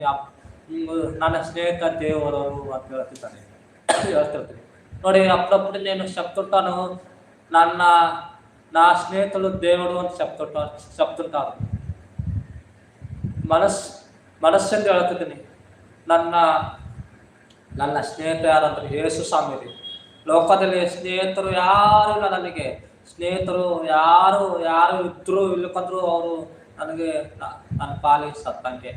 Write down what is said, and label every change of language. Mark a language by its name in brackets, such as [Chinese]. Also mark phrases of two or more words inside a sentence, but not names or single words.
[Kannada] ನನ್ನ ಸ್ನೇಹಿತ ದೇವರವರು ಅಂತ ಹೇಳ್ತಿರ್ತೀನಿ ನೋಡಿ. [Telugu] అప్పుడప్పుడు నేను చెప్తుంటాను, ನನ್ನ నా స్నేహితులు దేవుడు అని చెప్తుంటారు. [Kannada] ಮನಸ್ಸೆಂದು ಹೇಳ್ತಿದ್ದೀನಿ. ನನ್ನ ನನ್ನ ಸ್ನೇಹಿತ ಯಾರಂದ್ರೆ ಯೇಸು ಸ್ವಾಮಿ. ಲೋಕದಲ್ಲಿ ಸ್ನೇಹಿತರು ಯಾರು ಇಲ್ಲ ನನಗೆ. ಸ್ನೇಹಿತರು ಯಾರು ಇದ್ರು ಇಲ್ಲಕಂದ್ರು ಅವರು ನನಗೆ ನನ್ನ ಪಾಲಿಗೆ ಸತ್ತಂಗೆ.